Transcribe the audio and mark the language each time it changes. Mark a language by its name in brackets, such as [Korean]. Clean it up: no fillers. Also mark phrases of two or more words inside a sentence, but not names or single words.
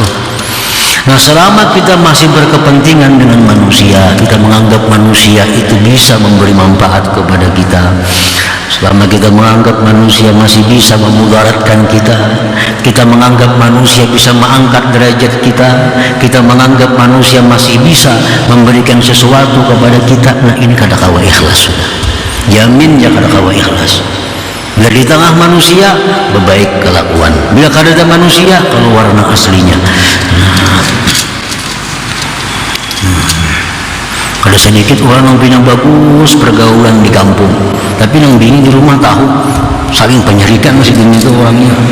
[Indonesian] Nah, selama kita masih berkepentingan dengan manusia, kita menganggap manusia itu bisa memberi manfaat kepada kita, selama kita menganggap manusia masih bisa memudaratkan kita menganggap manusia bisa mengangkat derajat kita menganggap manusia masih bisa memberikan sesuatu kepada kita, nah ini kadakawa ikhlas sudah. [Banjar] Jamin ya kadakawa ikhlas. Bila di tengah manusia berbaik kelakuan, bila kada manusia keluar warna aslinya. Ada sedikit orang yang bina bagus pergaulan di kampung, tapi yang bini di rumah tahu saling penyerikan masih gini itu orangnya.